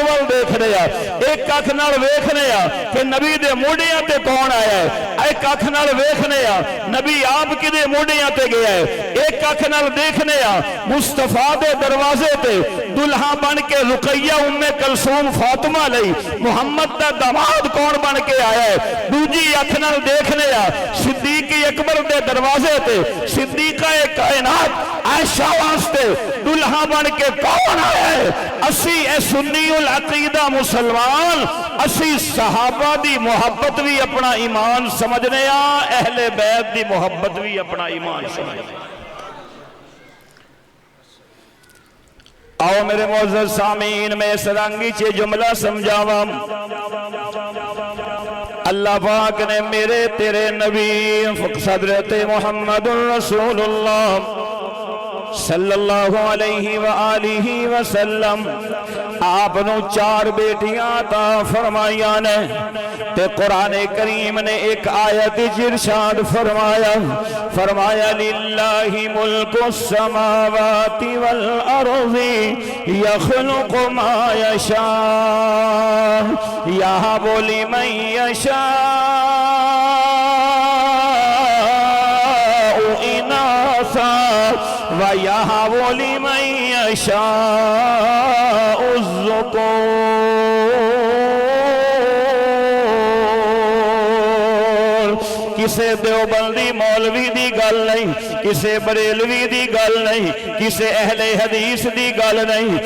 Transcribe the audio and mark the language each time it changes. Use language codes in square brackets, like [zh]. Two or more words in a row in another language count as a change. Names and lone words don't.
[pa] ول دیکھنے آں، ایک اکھ نال ویکھنے آں کہ نبی دے موڈھیاں تے کون آیا ہے، ایک اکھ نال ویکھنے آں نبی آپ کہدے موڈھیاں تے گیا ہے، ایک اکھ نال دیکھنے آں مصطفیٰ دے دروازے تے دلہا بن کے رقیہ ام کلثوم فاطمہ لئی محمد دا داماد کون بن کے آیا ہے، دوجی اکھ نال دیکھنے آں صدیق اکبر دے دروازے تے صدیقہ اے کائنات عائشہ واسطے دلہا بن کے کون آیا ہے. اسی اے سنی العقیدہ مسلمان، اسی صحابہ دی محبت بھی اپنا ایمان سمجھنے آں، اہل بیت دی محبت بھی اپنا ایمان سمجھنے. آؤ میرے معزز سامعین، میں اس رنگی چ جملہ سمجھاواں. اللہ پاک نے میرے تیرے نبی حضرت محمد رسول اللہ [ar] صلی اللہ علیہ و آلہ وسلم [pa] آپ نوں چار بیٹیاں عطا فرمائیاں نے، تے قرآن کریم نے ایک آیت ارشاد فرمایا، فرمایا [ar] لله ملك السماوات والأرض يخلق ما يشاء يهب لمن يشاء إناثا و يهب لمن يشاء [pa] کسے دیوبندی مولوی دی گل نہیں، کسے بریلوی دی گل نہیں، کسے اہل حدیث دی گل نہیں.